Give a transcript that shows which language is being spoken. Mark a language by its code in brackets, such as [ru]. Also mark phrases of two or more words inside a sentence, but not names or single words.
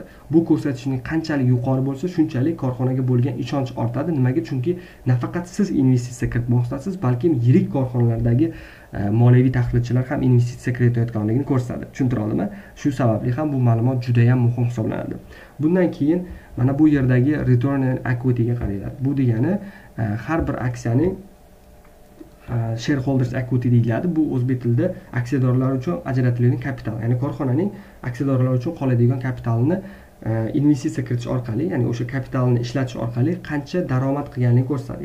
[uz] Bu ko'rsatkichning qanchalik yuqori bo'lsa, shunchalik korxonaga bo'lgan ishonch ortadi. Nimaga? Chunki nafaqat siz investitsiya kiritmoqchisiz, balki yirik korxonalardagi moliyaviy tahlilchilar ham investitsiya kiritayotganligini ko'rsatadi. Tushuntira oldimmi? Shu sababli ham bu ma'lumot juda ham muhim hisoblanadi. Bundan keyin mana bu yerdagi [en] return on equity [uz] ga qaranglar. Bu degani har bir aksiyaning [en] shareholders equity [uz] deyiladi. Bu o'zbek tilida aksiyadorlar uchun ajratiladigan kapital, ya'ni korxonaning aksiyadorlar uchun qoladigan kapitalini investitsiya kiritish orqali, ya'ni o'sha kapitalni ishlatish orqali qancha daromad qilganligini ko'rsatadi.